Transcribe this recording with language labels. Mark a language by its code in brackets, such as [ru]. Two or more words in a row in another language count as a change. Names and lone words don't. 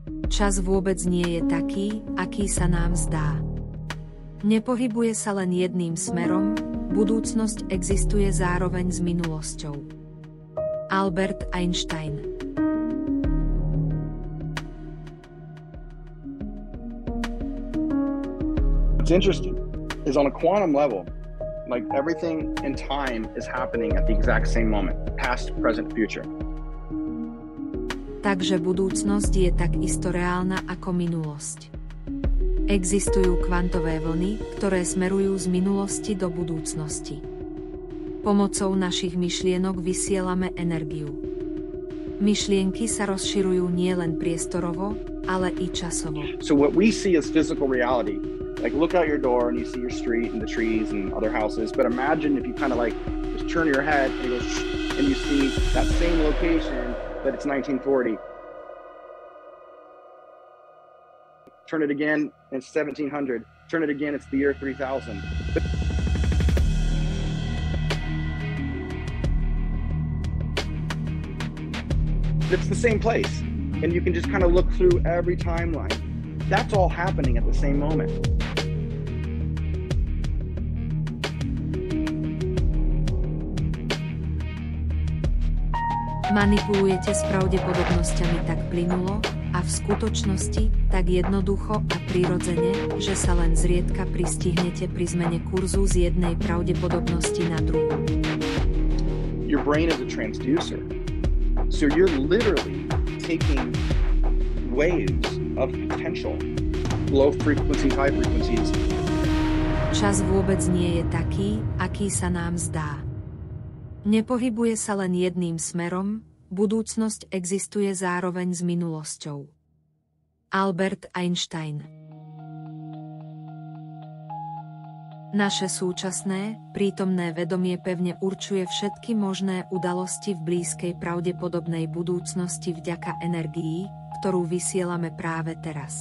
[sk] Čas vôbec nie je taký, aký sa nám zdá. Nepohybuje sa len jedným smerom, budúcnosť existuje zároveň s minulosťou. Albert Einstein. [en] What's interesting is on a quantum level, like everything in time is happening at the exact same moment, past, present, future. [sk] Takže budúcnosť je takisto reálna ako minulosť. Existujú kvantové vlny, ktoré smerujú z minulosti do budúcnosti. Pomocou našich myšlienok vysielame energiu. Myšlienky sa rozširujú nielen priestorovo, ale i časovo. [en] So what we see as physical reality, like look out your door and you see your street and the trees and other houses, but imagine if you kind of like just turn your head and, and you see that same location, but it's 1940. Turn it again, and it's 1700. Turn it again, it's the year 3000. It's the same place, and you can just kind of look through every timeline. That's all happening at the same moment. [sk] Manipulujete s pravdepodobnosťami tak plynulo a v skutočnosti tak jednoducho a prirodzene, že sa len zriedka pristihnete pri zmene kurzu z jednej pravdepodobnosti na druhú. [en] Your brain is a transducer. So you're literally taking waves of potential, low frequency, high frequencies. [sk] Čas vôbec nie je taký, aký sa nám zdá. Nepohybuje sa len jedným smerom, budúcnosť existuje zároveň s minulosťou. Albert Einstein. Naše súčasné, prítomné vedomie pevne určuje všetky možné udalosti v blízkej pravdepodobnej budúcnosti vďaka energii, ktorú vysielame práve teraz.